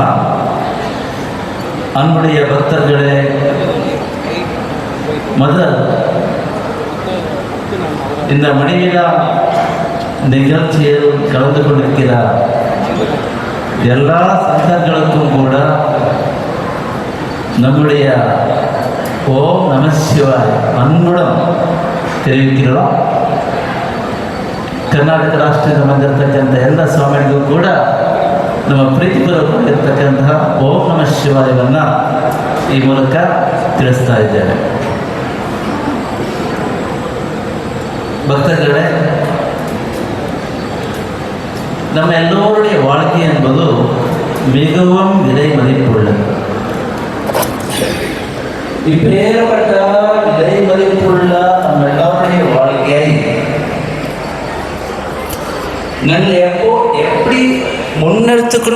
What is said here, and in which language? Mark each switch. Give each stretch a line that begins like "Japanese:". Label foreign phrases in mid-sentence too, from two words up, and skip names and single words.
Tamil: அன்புடைய பக்தர்களே, இந்த மணிவிழா நிகழ்ச்சியில் கலந்து கொண்டிருக்கிறார் எல்லா சந்தர்களுக்கும் கூட நம்முடைய ஓம் நம சிவாய் அன்புடன் தெரிவிக்கிறோம்.
Kannada: ಕರ್ನಾಟಕ ರಾಷ್ಟ್ರದಿಂದ ಬಂದಿರತಕ್ಕಂಥ ಎಲ್ಲ ಸ್ವಾಮಿಗಳಿಗೂ ಕೂಡ ನಮ್ಮ ಪ್ರೀತಿಪೂರ್ವಕವಾಗಿರ್ತಕ್ಕಂತಹ ಓಂ ನಮ ಶಿವಾಯವನ್ನು ಈ ಮೂಲಕ ತಿಳಿಸ್ತಾ ಇದ್ದೇವೆ.
Tamil: பக்தர்களே, நம்ம எல்லோருடைய வாழ்க்கை என்பது மிகவும் விலை மதிப்புள்ளது. இப்பேற்பட்ட விலை மதிப்புள்ள நம்ம எல்லோருடைய வாழ்க்கையை நாங்கள் எப்படி முன்னெடுத்துக்கொண்டு